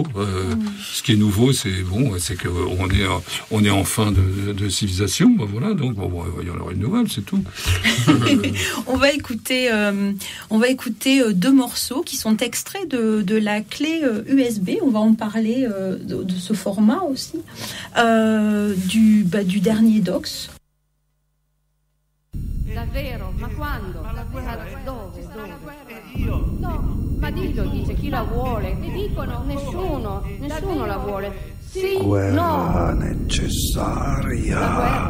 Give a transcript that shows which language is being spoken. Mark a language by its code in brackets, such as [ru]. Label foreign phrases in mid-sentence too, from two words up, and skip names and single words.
[fr] Ce qui est nouveau, c'est que on est en fin de civilisation, voilà. Donc il y en aura une nouvelle, c'est tout. On va écouter deux morceaux qui sont extraits de la clé USB. On va en parler de ce format aussi, du dernier Dox. [it] Davvero? Ma quando? Dove? No, ma dillo, dice, chi la vuole? E dicono nessuno la vuole. Sì, guerra no. necessaria.